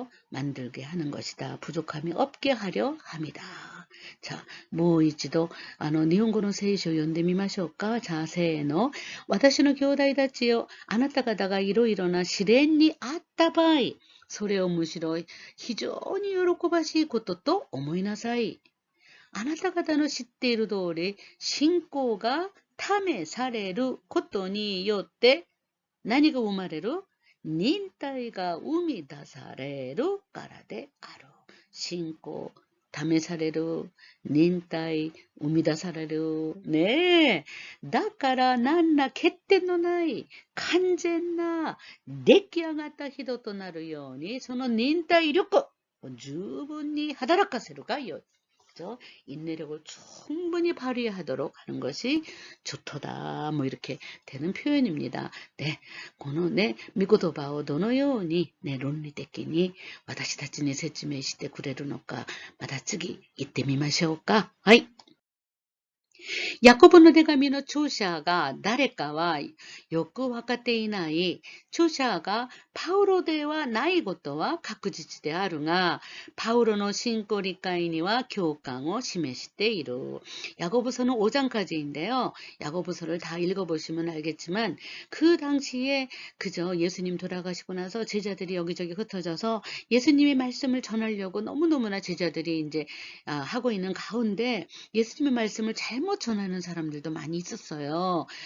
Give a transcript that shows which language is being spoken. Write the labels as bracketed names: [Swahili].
[Korean] 만들게 하는 것이다. 부족함이 없게 하려 합니다. [Japanese] 자,もう一度、日本語の聖書を読んでみましょうか。じゃあ、せーの。私の兄弟たちよ、あなた方がいろいろな試練にあった場合、それをむしろ非常に喜ばしいことと思いなさい。あなた方の知っている通り、信仰が試されることによって、何が生まれる？忍耐が生み出されるからである。信仰試される、忍耐、生み出される。ねえ。だから何ら欠点のない完全な出来上がった人となるように、その忍耐力を十分に働かせるがよい。 [Korean] 그죠? 인내력을 충분히 발휘하도록 하는 것이 좋도다. 뭐 이렇게 되는 표현입니다. [Japanese] 네, このね、見言葉をどのようにね、論理的に私たちに説明してくれるのか、また次行ってみましょうか。はい。ヤコブの手紙の著者が誰かはよくわかっていない。著者がパウロではないことは確実であるが、パウロの信仰理解には共感を示している。 [Korean] 야고보서는 5장까지인데요. 야고보서를 다 읽어보시면 알겠지만 그 당시에 그저 예수님 돌아가시고 나서 제자들이 여기저기 흩어져서 예수님의 말씀을 전하려고 너무너무나 제자들이 이제 하고 있는 가운데 예수님의 말씀을 잘못 전하는 사람들도 많이 있었어요.